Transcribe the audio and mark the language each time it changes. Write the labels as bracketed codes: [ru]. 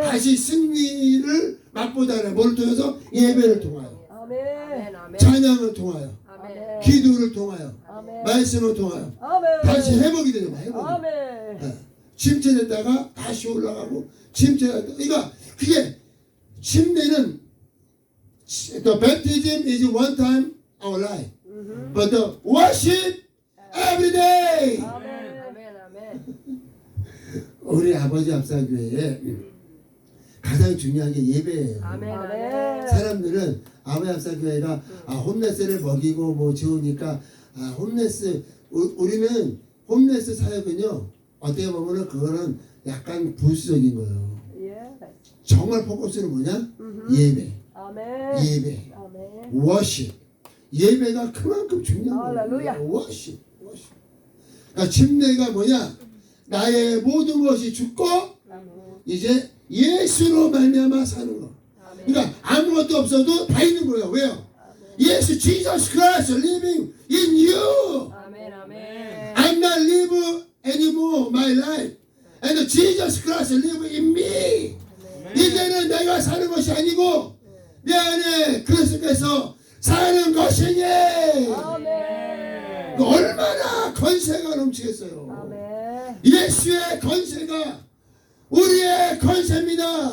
[ko] 다시 승리를 맛보다는 뭘 통해서 예배를 통하여 아멘. 아멘. 찬양을 통하여 아멘. 기도를 통하여 아멘. 말씀을 통하여 아멘. 다시 회복이 되는 거예요. 회복이. 아멘. 예. 침체됐다가 다시 올라가고 침체됐다. 그러니까 그게 침례는 [en] the baptism is one time our life, but the worship every day. [ko] 아멘. 아멘. 아멘. 우리 아버지 합사교회에 가장 중요한 게 예배예요. 아멘. 아멘. 아멘. 사람들은 아버지 합사교회가 홈레스를 먹이고 뭐 지우니까 홈레스 우리는 홈레스 사역은요 어떻게 보면은 그거는 약간 부수적인 거예요. 예. 정말 포커스는 뭐냐? 예배, 아멘. 예배, 아멘. 워십. 예배가 그만큼 중요한 할렐루야. 거예요. 워십. 그러니까 침례가 뭐냐? 나의 모든 것이 죽고 아멘. 이제 예수로 말미암아 사는 거. 아멘. 그러니까 아무것도 없어도 다 있는 거예요. 왜요? [en] 예수 Jesus Christ living in you. [ko] 아멘. 아멘. [en] I'm not live anymore my life, and Jesus Christ live in me. [ko] 이제는 내가 사는 것이 아니고 내 안에 그리스도께서 사는 것이니. 아멘. 얼마나 건세가 넘치겠어요. 아멘. 예수의 건세가 우리의 건세입니다.